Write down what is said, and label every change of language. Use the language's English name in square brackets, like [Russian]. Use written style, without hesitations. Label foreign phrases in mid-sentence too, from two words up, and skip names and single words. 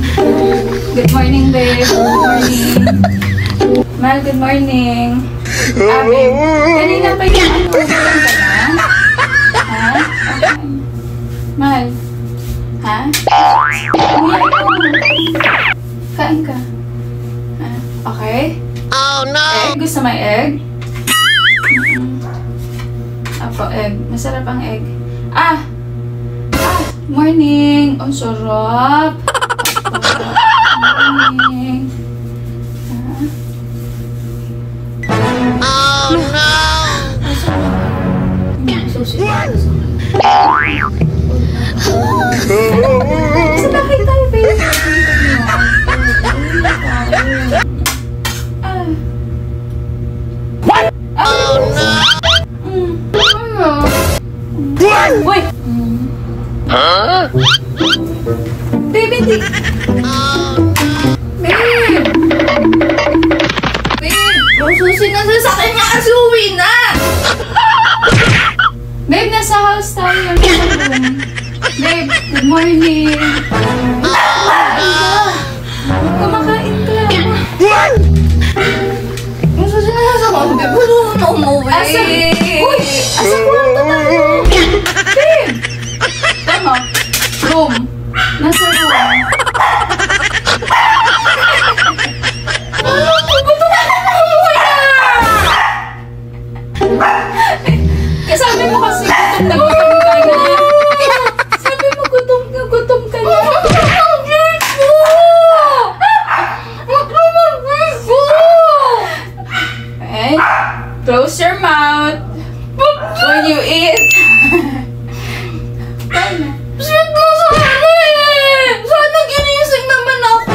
[English] Good morning, babe. Good morning. Mal, good morning. Babe, [Filipino] kanina pa yung ka na? Ha? Okay. Mal. Ha? Kain ka. [English] Ha? Okay? Oh, no! Egg? [Filipino] Gusto may [English] egg? [Filipino] Apo, egg. Masarap ang egg. Morning! Ang sarap! [English] Morning! Oh no! [Filipino] Susi. Sa bakit tayo, [English] babe? What? Oh no! Uy! Huh? Baby, babe! Babe! [Filipino] susi na sasakyan niya kasi uwi na! Babe, nasa house tayo. Nasa room. [English] Babe, good morning. [Filipino] Kumakain ka. Yung susi na sasakyan, babe, wala na umuwi. Uy! Asa kwarto tayo? Babe! Tama. Room. Nasa room. Sabi mo kasi gutom na gutom ka na. Sabi mo gutom ka na. [English] Okay? Close your mouth when you eat. [Filipino] Paano? Shit mo sana eh! Sana ginising naman ako!